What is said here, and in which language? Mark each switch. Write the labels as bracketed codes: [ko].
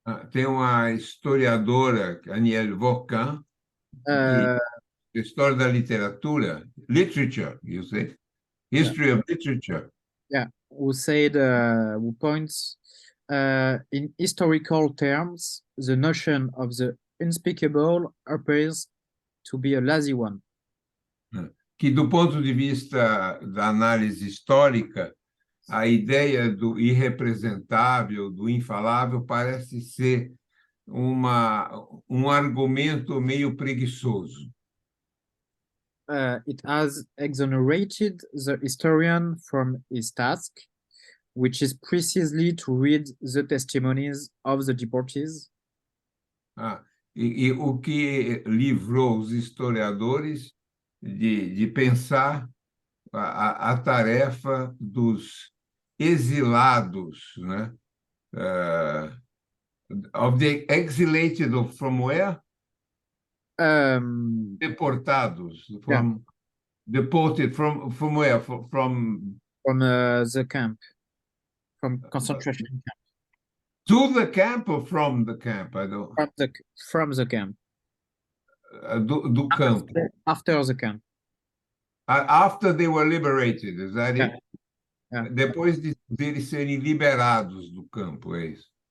[pt] Tem uma historiadora, Anielle Vorquin, que história da literatura, [en] literature, you say, history of literature. Yeah, who points in historical terms, the notion of the unspeakable appears to be a lazy one. [pt] Que do ponto de vista da análise histórica, a ideia do irrepresentável, do infalável, parece ser um argumento meio preguiçoso. [en] It has exonerated the historian from his task, which is precisely to read the testimonies of the deportees. [pt] E o que livrou os historiadores de pensar a tarefa dos exilados, né? [en] Of the exilated from where? Deportados. From deported from where? From the camp, from concentration camp. To the camp or from the camp? I don't. From the camp. [pt] Do campo. [en] After the camp. After they were liberated, is that it? Yeah. [pt] Depois deles serem liberados do campo, é isso.